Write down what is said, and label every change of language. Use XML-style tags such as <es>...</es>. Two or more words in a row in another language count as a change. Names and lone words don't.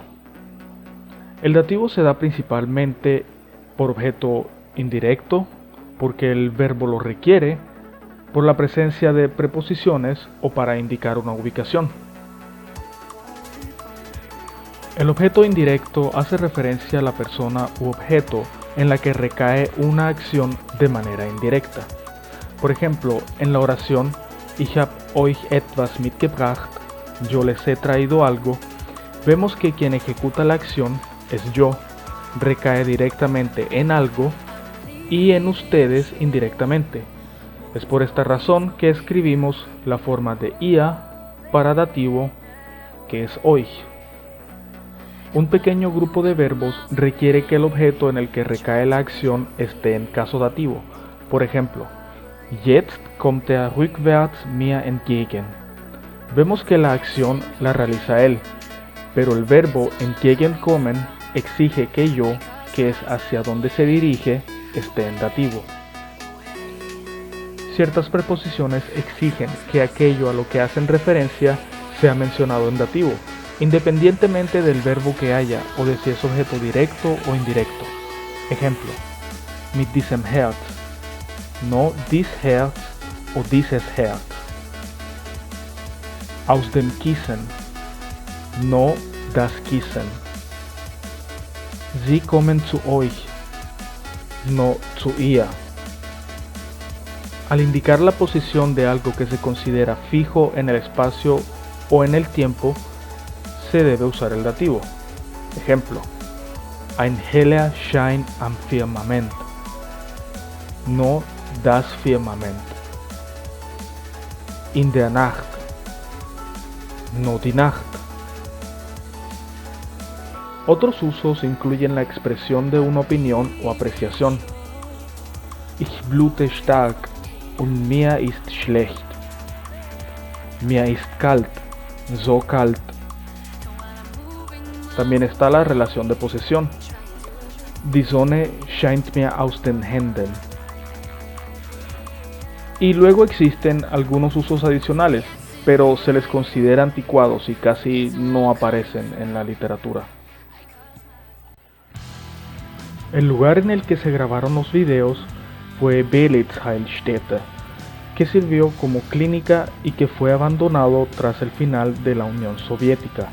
<es>El dativo se da principalmente por objeto indirecto, porque el verbo lo requiere, por la presencia de preposiciones o para indicar una ubicación. El objeto indirecto hace referencia a la persona u objeto en la que recae una acción de manera indirecta. Por ejemplo, en la oración</es> <de>Ich hab euch etwas mitgebracht,</de> <es>yo les he traído algo, vemos que quien ejecuta la acción es yo, recae directamente en algo y en ustedes indirectamente. Es por esta razón que escribimos la forma de ia para dativo, que es euch. Un pequeño grupo de verbos requiere que el objeto en el que recae la acción esté en caso dativo. Por ejemplo,</es> <de>Jetzt kommt er rückwärts mir entgegen.</de> <es>Vemos que la acción la realiza él, pero el verbo entgegenkommen exige que yo, que es hacia donde se dirige, esté en dativo. Ciertas preposiciones exigen que aquello a lo que hacen referencia sea mencionado en dativo, independientemente del verbo que haya o de si es objeto directo o indirecto. Ejemplo,</es> <de>mit diesem Herz, no dies Herz o dieses Herz. Aus dem Kissen, no das Kissen. Sie kommen zu euch, no zu ihr.</de> <es>Al indicar la posición de algo que se considera fijo en el espacio o en el tiempo, se debe usar el dativo. Ejemplo:</es> <de>Ein heller Schein am Firmament, no das Firmament. In der Nacht, no die Nacht.</de> <es>Otros usos incluyen la expresión de una opinión o apreciación.</es> <de>Ich blute stark und mir ist schlecht. Mir ist kalt, so kalt.</de> <es>También está la relación de posesión.</es> <de>Die Sonne scheint mir aus den Händen.</de> <es>Y luego existen algunos usos adicionales, pero se les considera anticuados y casi no aparecen en la literatura. El lugar en el que se grabaron los videos fue Belitz-Heilstätte, que sirvió como clínica y que fue abandonado tras el final de la Unión Soviética.</es>